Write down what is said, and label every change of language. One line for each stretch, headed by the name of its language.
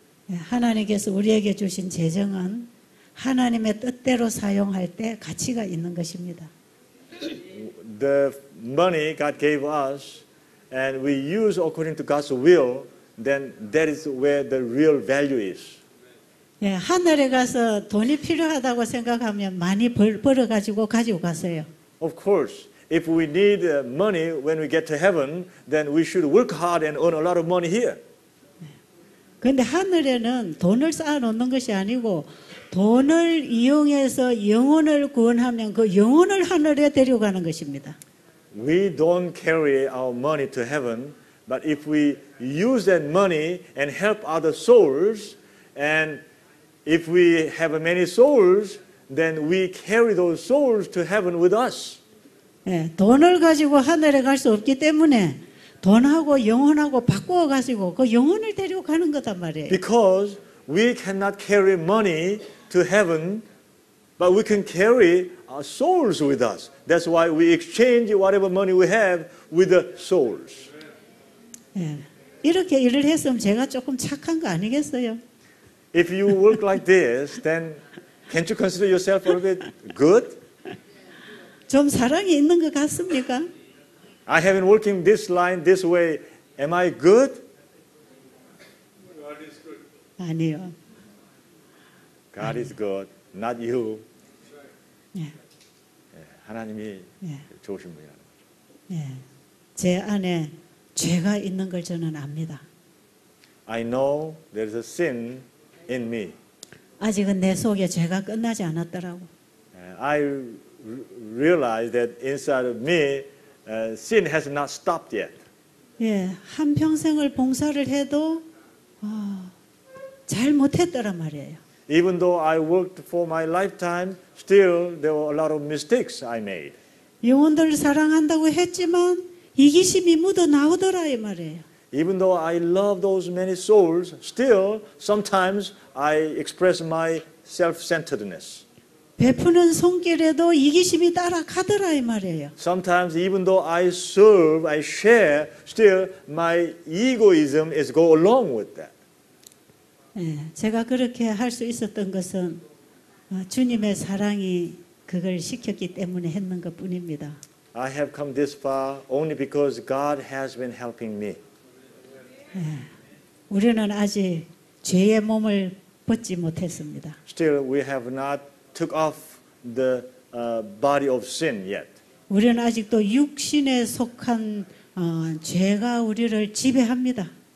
Korean: 예, 하나님께서 우리에게 주신 재정은 하나님의 뜻대로 사용할 때 가치가 있는 것입니다.
English: The money God gave us, and we use according to God's will, then that is where the real value is.
Korean: 예, 하늘에 가서 돈이 필요하다고 생각하면 많이 벌어가지고 가지고 가세요.
English: Of course, if we need money when we get to heaven, then we should work hard and earn a lot of money here.
Korean: 그런데 하늘에는 돈을 쌓아놓는 것이 아니고 돈을 이용해서 영혼을 구원하면 그 영혼을 하늘에 데려가는 것입니다.
English: We don't carry our money to heaven, but if we use that money and help other souls, and if we have many souls, then we carry those souls to heaven with us.
Korean: 예, 돈을 가지고 하늘에 갈 수 없기 때문에 돈하고 영혼하고 바꾸어 가지고 그 영혼을 데리고 가는 거단 말이에요.
English: Because we cannot carry money to heaven, but we can carry our souls with us. That's why we exchange whatever money we have with the souls.
Korean: 예, 이렇게 일을 했으면 제가 조금 착한 거 아니겠어요?
English: If you work like this, then can't you consider yourself a little bit good?
Korean: 좀 사랑이 있는 것 같습니까?
English: I have been working this line this way. Am I good?
Korean: 아니요.
English: God is good, not you.
Korean: 예, 하나님이 예, 좋으신 분이라는 거죠. 예. 제 안에 죄가 있는 걸 저는 압니다.
English: I know there is a sin in me.
Korean: 아직은 내 속에 죄가 끝나지 않았더라고.
English: I realize that inside of me, sin has not stopped yet.
Korean: 예, 한 평생을 봉사를 해도 잘 못했더란 말이에요.
English: Even though I worked for my lifetime, still there were a lot of mistakes I made.
Korean: 영혼들을 사랑한다고 했지만 이기심이 묻어 나오더라 이 말이에요.
English: Even though I love those many souls, still sometimes I express my self-centeredness.
Korean: 베푸는 손길에도 이기심이 따라가더라 이 말이에요.
English: Sometimes even though I serve, I share, still my egoism is go along with that.
Korean: 예, 제가 그렇게 할 수 있었던 것은 주님의 사랑이 그걸 시켰기 때문에 했는 것뿐입니다.
English: I have come this far only because God has been helping me.
Korean: 우리는 아직 죄의 몸을 벗지 못했습니다.
English: Still, we have not took off the body of sin yet.
Korean: 우리는 아직도 육신에 속한 죄가 우리를 지배합니다.